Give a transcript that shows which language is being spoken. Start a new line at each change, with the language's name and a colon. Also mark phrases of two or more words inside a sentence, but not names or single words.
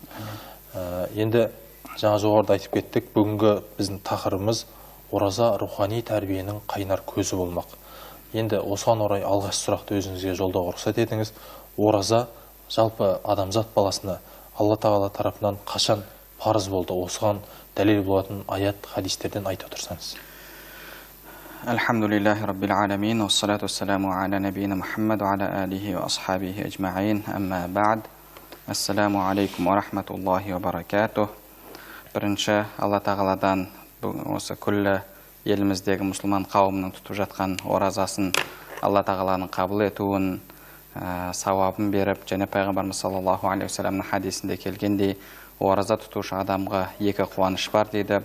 Kazakh: Енді жаңа жоғарыда айтып кеттік, бүгінгі біздің тақырыбымыз ораза рухани тәрбиенің қайнар көзі болмақ. Енді осыған орай алғаш сұрақты өзіңізге жолдауға рұқсат етіңіз. Ораза жалпы адамзат баласына Алла Тағала тарапынан қашан парыз болды? Осыған дәлел болатын аят, хадистерден айтып отырсаңыз.
Arabic: الحمد لله رب العالمين، والصلاة والسلام على نبينا محمد وعلى آله وأصحابه أجمعين، أما بعد. السلام عليكم ورحمة الله وبركاته.
Kazakh: Бірінші Алла Тағаладан осы күллі еліміздегі мұсылман қауымның тұтып жатқан оразасын Алла Тағаланың қабыл етуін, сауабын беріп, және пайғамбарымыз
Arabic: صلى الله عليه وسلم
Kazakh: хадисінде келгендей, ораза тұтушы адамға екі қуаныш бар дейді.